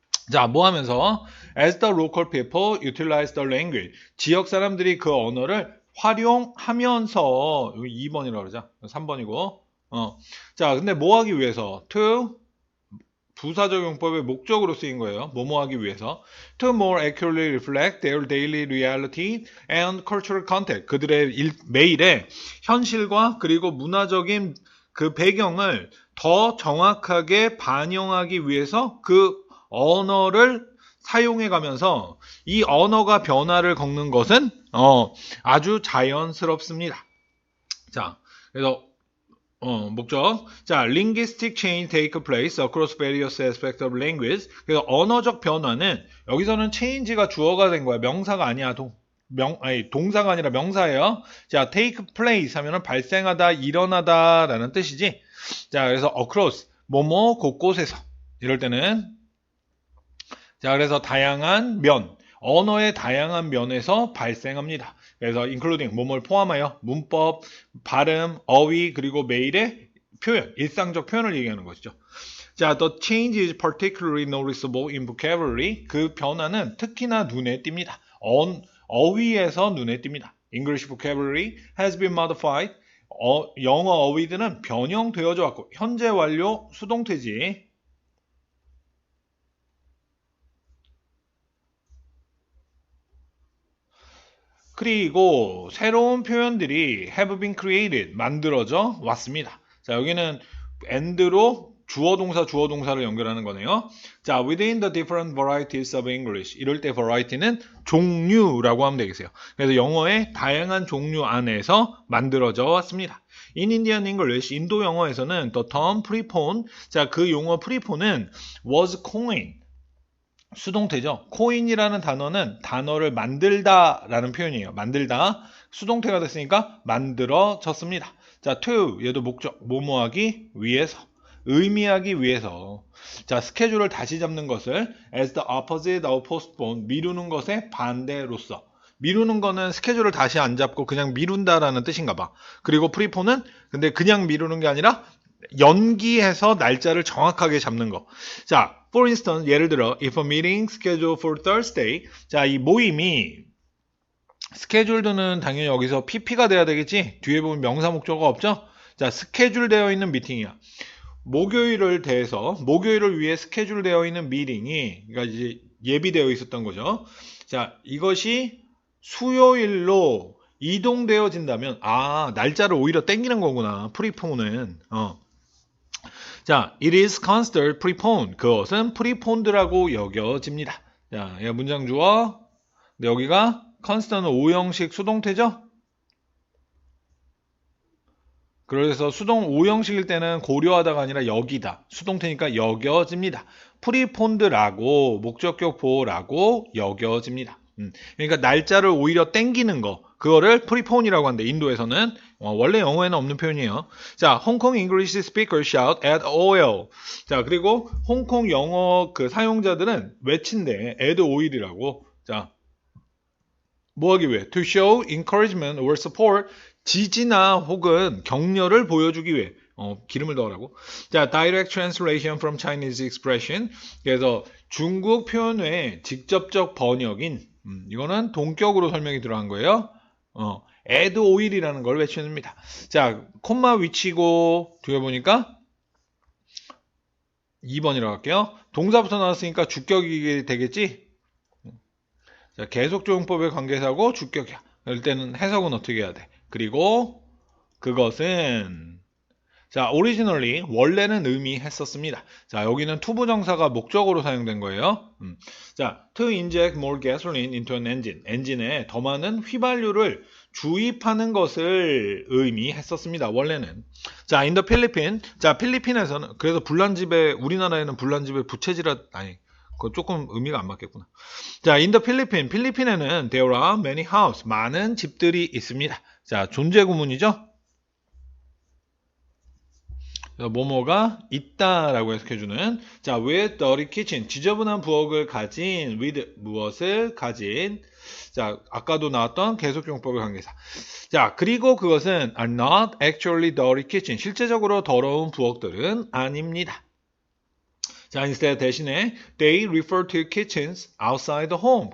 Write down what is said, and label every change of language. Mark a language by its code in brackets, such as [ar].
[ko] 자, 뭐 하면서? [en] As the local people utilize the language. [ko] 지역 사람들이 그 언어를 활용하면서, 여기 2번이라고 그러죠? 3번이고. 자, 근데 뭐 하기 위해서? to 부사적 용법의 목적으로 쓰인 거예요. 뭐뭐 하기 위해서. [en] To more accurately reflect their daily reality and cultural context. [ko] 그들의 매일의 현실과 그리고 문화적인 그 배경을 더 정확하게 반영하기 위해서 그 언어를 사용해 가면서 이 언어가 변화를 겪는 것은 아주 자연스럽습니다. 자, 그래서 목적. [en] 자, linguistic change take place across various aspects of language. [ko] 그래서 언어적 변화는 여기서는 change가 주어가 된 거야. 명사가 아니야. 동사가 아니라 명사예요. 자, take place 하면은 발생하다, 일어나다라는 뜻이지. 자, 그래서 across 뭐뭐 곳곳에서 이럴 때는 자, 그래서 다양한 면, 언어의 다양한 면에서 발생합니다. 그래서 including 뭐뭘 포함하여 문법, 발음, 어휘 그리고 매일의 표현, 일상적 표현을 얘기하는 것이죠. [en] 자, the change is particularly noticeable in vocabulary. [ko] 그 변화는 특히나 눈에 띕니다. 어휘에서 눈에 띕니다. [en] English vocabulary has been modified. [ko] 영어 어휘들은 변형되어져 왔고 현재 완료 수동태지. 그리고 새로운 표현들이 [en] have been created, [ko] 만들어져 왔습니다. 자, 여기는 and로 주어 동사를 연결하는 거네요. [en] 자, within the different varieties of English. [ko] 이럴 때 variety는 종류라고 하면 되겠어요. 그래서 영어의 다양한 종류 안에서 만들어져 왔습니다. [en] In Indian English, [ko] 인도 영어에서는 [en] the term prephone, 자, [ko] 그 용어 [en] prepone은 was coined, [ko] 수동태죠. coin이라는 단어는 단어를 만들다라는 표현이에요. 만들다, 수동태가 됐으니까 만들어졌습니다. 자, to, 얘도 목적, 뭐뭐하기 위해서, 의미하기 위해서. 자, 스케줄을 다시 잡는 것을 [en] as the opposite of postpone, [ko] 미루는 것의 반대로서. 미루는 거는 스케줄을 다시 안 잡고 그냥 미룬다라는 뜻인가 봐. 그리고 프리폰은 근데 그냥 미루는 게 아니라 연기해서 날짜를 정확하게 잡는 거. [en] 자, for instance, [ko] 예를 들어 [en] if a meeting scheduled for Thursday. [ko] 자, 이 모임이 스케줄드는 당연히 여기서 PP가 돼야 되겠지. 뒤에 보면 명사 목적어가 없죠. 자, 스케줄 되어 있는 미팅이야. 목요일을 위해 스케줄 되어 있는 미팅이, 그러니까 이제 예비되어 있었던 거죠. 자, 이것이 수요일로 이동되어진다면, 날짜를 오히려 땡기는 거구나. 프리폰은. [en] 자, it is considered preponed. [ko] 그것은 preponed라고 여겨집니다. 자, 얘가 문장 주어. 근데 여기가 consider는 5형식 수동태죠? 그래서 5형식일 때는 고려하다가 아니라 여기다. 수동태니까 여겨집니다. preponed라고, 목적격 보호라고 여겨집니다. 그러니까 날짜를 오히려 땡기는 거. 그거를 prepone이라고 하는데 인도에서는 원래 영어에는 없는 표현이에요. [en] 자, 홍콩 English speaker shout at oil. [ko] 자, 그리고 홍콩 영어 그 사용자들은 외친대 [en] at oil [ko] 이라고. [en] 자, [ko] 뭐 하기 위해? [en] To show encouragement or support. [ko] 지지나 혹은 격려를 보여주기 위해. 기름을 넣으라고. [en] 자, direct translation from Chinese expression. [ko] 그래서 중국 표현 외에 직접적 번역인, 이거는 동격으로 설명이 들어간 거예요. [en] add oil [ko] 이라는 걸 외쳐줍니다. 자, 콤마 위치고 뒤에 보니까 2번이라고 할게요. 동사부터 나왔으니까 주격이 되겠지? 자, 계속조용법의 관계사고 주격이야. 이럴 때는 해석은 어떻게 해야 돼? 그리고 그것은, 자, originally 원래는 의미했었습니다. 자, 여기는 투부정사가 목적으로 사용된 거예요. [en] 자, to inject more gasoline into an engine. [ko] 엔진에 더 많은 휘발유를 주입하는 것을 의미했었습니다. 원래는. [en] 자, in the Philippines. [ko] 자, 필리핀에서는, 그래서 우리나라에는 불난집에 부채질하, 그거 조금 의미가 안 맞겠구나. [en] 자, in the Philippines. [ko] 필리핀에는 [en] there are many houses. [ko] 많은 집들이 있습니다. 자, 존재 구문이죠? 뭐뭐가 있다라고 해석해주는. [en] 자, with dirty kitchen. [ko] 지저분한 부엌을 가진, with 무엇을 가진. 자, 아까도 나왔던 계속용법의 관계사. [en] 자, [ko] 그리고 그것은 [en] are not actually dirty kitchen. [ko] 실제적으로 더러운 부엌들은 아닙니다. [en] 자, instead [ko] 대신에 [en] they refer to kitchens outside the home.